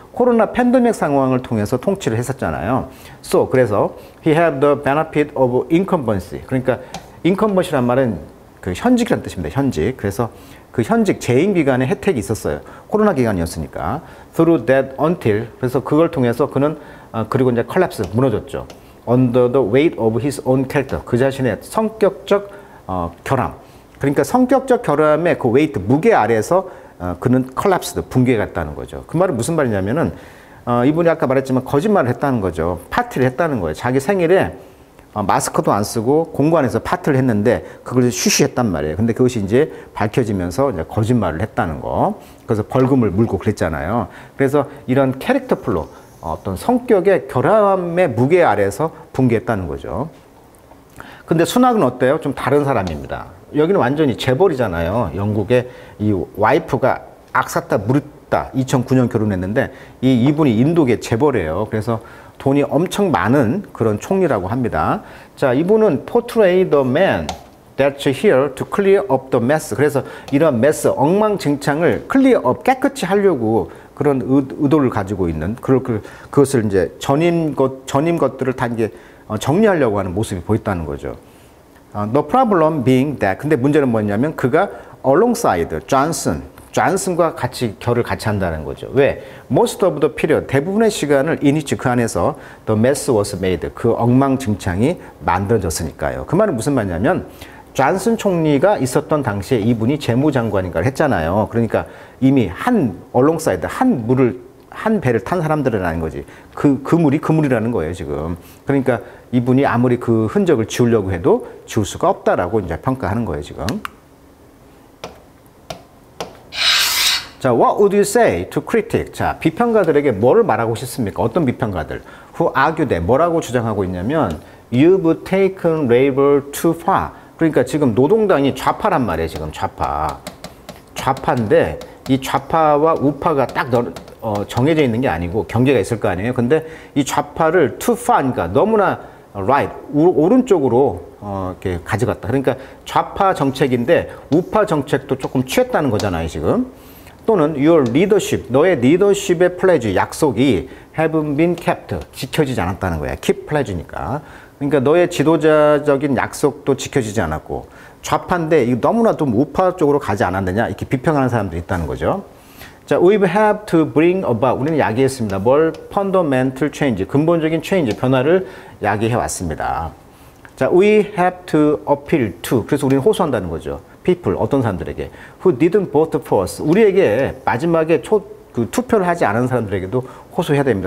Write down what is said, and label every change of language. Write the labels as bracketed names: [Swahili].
[Korean] 코로나 팬데믹 상황을 통해서 통치를 했었잖아요. [English] So 그래서 he had the benefit of incumbency. [Korean] 그러니까 incumbent이란 말은 그 현직이라는 뜻입니다. 현직. 그래서 그 현직 재임 기간에 혜택이 있었어요. 코로나 기간이었으니까. [English] Through that until. [Korean] 그래서 그걸 통해서 그는 그리고 이제 collapse 무너졌죠. [English] Under the weight of his own character. [Korean] 그 자신의 성격적 결함. 그러니까 성격적 결함의 그 weight 무게 아래에서 그는 collapsed 붕괴가 됐다는 거죠. 그 말은 무슨 말이냐면은 이분이 아까 말했지만 거짓말을 했다는 거죠. 파티를 했다는 거예요. 자기 생일에 마스크도 안 쓰고 공관에서 파티를 했는데 그걸 쉬쉬했단 말이에요. 근데 그것이 이제 밝혀지면서 이제 거짓말을 했다는 거. 그래서 벌금을 물고 그랬잖아요. 그래서 이런 캐릭터 플로, 어떤 성격의 결함의 무게 아래서 붕괴했다는 거죠. 근데 수낙은 어때요? 좀 다른 사람입니다. 여기는 완전히 재벌이잖아요. 영국의 이 와이프가 악사타 없다. 2009년 결혼했는데 이분이 인도계 재벌이에요. 그래서 돈이 엄청 많은 그런 총리라고 합니다. [English] 자, [Korean] 이분은 [English] portray the man that's here to clear up the mess. [Korean] 그래서 이런 mess, 엉망진창을 clear up, 깨끗이 하려고 그런 의도를 가지고 있는 그것을 이제 전임 것들을 다 이제 정리하려고 하는 모습이 보였다는 거죠. [English] The problem being that, [Korean] 근데 문제는 뭐냐면 그가 alongside 존슨과 같이 결을 같이 한다는 거죠. 왜? [English] Most of the period, [Korean] 대부분의 시간을 [English] in which [Korean] 그 안에서 [English] the mess was made, [Korean] 그 엉망진창이 만들어졌으니까요. 그 말은 무슨 말이냐면 존슨 총리가 있었던 당시에 이분이 재무장관인가 했잖아요. 그러니까 이미 alongside, 한 배를 탄 사람들이라는 거지. 그 물이라는 거예요, 지금. 그러니까 이분이 아무리 그 흔적을 지우려고 해도 지울 수가 없다라고 이제 평가하는 거예요, 지금. [English] 자, what would you say to critic? [Korean] 자, 비평가들에게 뭐를 말하고 싶습니까? 어떤 비평가들? [English] Who argue that? [Korean] 뭐라고 주장하고 있냐면 [English] You've taken labor too far. [Korean] 그러니까 지금 노동당이 좌파란 말이에요, 지금 좌파인데 이 좌파와 우파가 딱 정해져 있는 게 아니고 경계가 있을 거 아니에요. 근데 이 좌파를 too far, 그러니까 너무나 right, 오른쪽으로 이렇게 가져갔다. 그러니까 좌파 정책인데 우파 정책도 조금 취했다는 거잖아요, 지금. 또는 [English] your leadership, [Korean] 너의 리더십의 pledge, 약속이 [English] haven't been kept, [Korean] 지켜지지 않았다는 거야. keep pledge니까. 그러니까 너의 지도자적인 약속도 지켜지지 않았고 좌파인데 이거 너무나 좀 우파 쪽으로 가지 않았느냐 이렇게 비평하는 사람들이 있다는 거죠. [English] 자, we have to bring about, [Korean] 우리는 야기했습니다. 뭘? [English] fundamental change, [Korean] 근본적인 change, 변화를 야기해 왔습니다. 자, [English] we have to appeal to, [Korean] 그래서 우리는 호소한다는 거죠. people, 어떤 사람들에게 [English] who didn't vote for us, [Korean] 우리에게 마지막에 투표를 하지 않은 사람들에게도 호소해야 됩니다.